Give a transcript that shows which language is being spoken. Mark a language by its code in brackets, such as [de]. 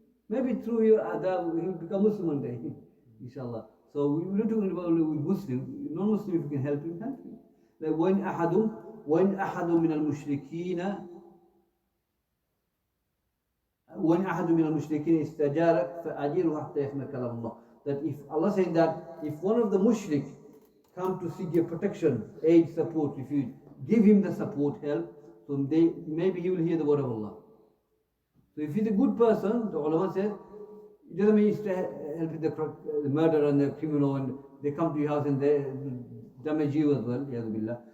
[en] Maybe through your adab, he'll become Muslim one day, inshallah. So we're not talking about with Muslim. Non-Muslim, if you can help him, help him. Like when ahadum [ar] وإن أحد من المشركين وإن أحد من المشركين استجارك فأجره حتى يسمع كلام الله. [en] That if Allah saying that if one of the mushrik come to seek your protection, aid, support, refuge, give him the support, help, so maybe he will hear the word of Allah. So if he's a good person, the ulama says, it doesn't mean he's to help with the murder and the criminal and they come to your house and they damage you as well, billah.